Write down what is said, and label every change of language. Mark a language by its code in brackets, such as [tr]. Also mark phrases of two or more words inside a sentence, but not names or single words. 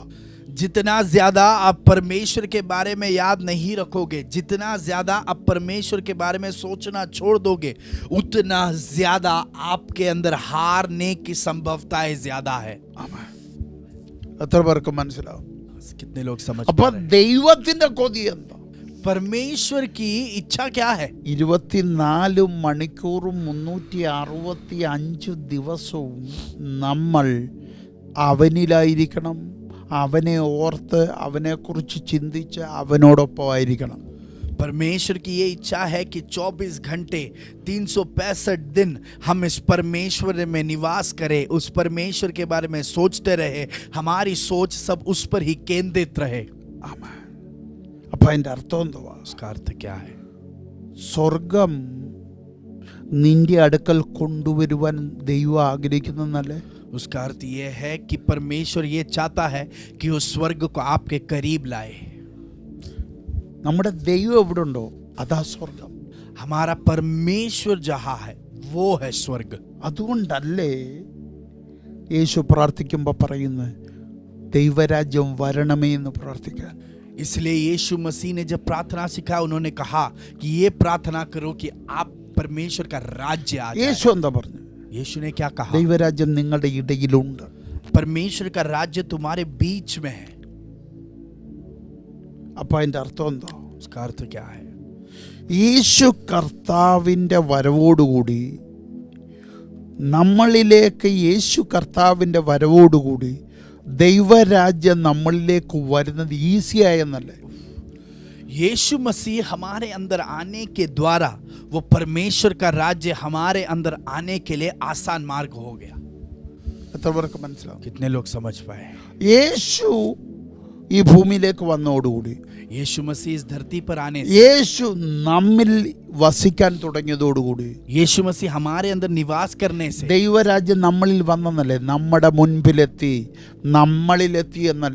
[hi] जितना ज्यादा आप परमेश्वर के बारे में याद नहीं रखोगे, जितना ज्यादा आप परमेश्वर के बारे में सोचना छोड़ दोगे, उतना ज्यादा आपके अंदर हारने की संभावनाएं ज्यादा है। [ml] എത്ര പേർക്ക് മനസ്സിലാവും? [hi] कितने लोग समझ അപ്പൊ पा रहे हैं? [ml] ദൈവത്തിന്റെ കൊതി എന്താ? [hi] परमेश्वर की इच्छा क्या है? [ml] 24 മണിക്കൂറും 365 ദിവസവും നമ്മൾ അവനിലായിരിക്കണം, അവനെ ഓർത്ത് അവനെക്കുറിച്ച് ചിന്തിച്ച് അവനോടൊപ്പം ആയിരിക്കണം. [hi] परमेश्वर की ये इच्छा है कि 24 घंटे 365 दिन हम इस परमेश्वर में निवास करें, उस परमेश्वर के बारे में सोचते रहे, हमारी सोच सब उस पर ही केंद्रित रहे। [ml] അപ്പൊ അതിന്റെ അർത്ഥം എന്തുവാ? [hi] उसका अर्थ क्या है? [ml] സ്വർഗം നിന്റെ അടുക്കൽ കൊണ്ടുവരുവാൻ ദൈവം ആഗ്രഹിക്കുന്നല്ലേ? [hi] उसका अर्थ ये है कि परमेश्वर ये चाहता है कि उस स्वर्ग को आपके करीब लाए। [ml] നമ്മുടെ ദൈവം എവിടെ ഉണ്ടോ അതാ സ്വർഗം. [hi] हमारा परमेश्वर जहां है वो है स्वर्ग। [ml] അതുകൊണ്ടല്ലേ യേശു പ്രാർത്ഥിക്കുമ്പോൾ പറയുന്നത് ദൈവരാജ്യം വരണമേ എന്ന് പ്രാർത്ഥിക്കാൻ. [hi] इसलिए यीशु मसीह ने जब प्रार्थना सिखाया, उन्होंने कहा कि ये प्रार्थना करो कि आप परमेश्वर का राज्य आ जाए। [ml] യേശു എന്താ പറഞ്ഞു? [hi] यीशु ने क्या कहा? [ml] ദൈവരാജ്യം നിങ്ങളുടെ ഇടയിലുണ്ട്. [hi] परमेश्वर का राज्य तुम्हारे बीच में है। [ml] അപ്പൊ അതിന്റെ അർത്ഥം എന്താ? [hi] उसका अर्थ क्या है? [ml] യേശു കർത്താവിൻ്റെ വരവോടുകൂടി നമ്മളിലേക്ക്, യേശു കർത്താവിൻ്റെ വരവോടുകൂടി ദൈവരാജ്യം നമ്മളിലേക്ക് വരുന്നത് ഈസിയായെന്നല്ലേ? [hi] यीशु मसीह हमारे अंदर आने के द्वारा वो परमेश्वर का राज्य हमारे अंदर आने के लिए आसान मार्ग हो गया। [ml] എത്ര പേർക്ക് മനസ്സിലാവും? [hi] कितने लोग समझ पाए? [ml] യേശു ഈ ഭൂമിയിലേക്ക് വന്നതോടുകൂടി, [hi] यीशु मसीह इस धरती पर आने से, [ml] യേശു നമ്മിൽ വസിക്കാൻ തുടങ്ങിയതോടുകൂടി, [hi] यीशु मसीह हमारे अंदर निवास करने से [ml] ദൈവരാജ്യം നമ്മളിൽ വന്നെന്നല്ലേ? നമ്മുടെ മുൻപിലെത്തി, നമ്മളിലെത്തി എന്നല്ലേ?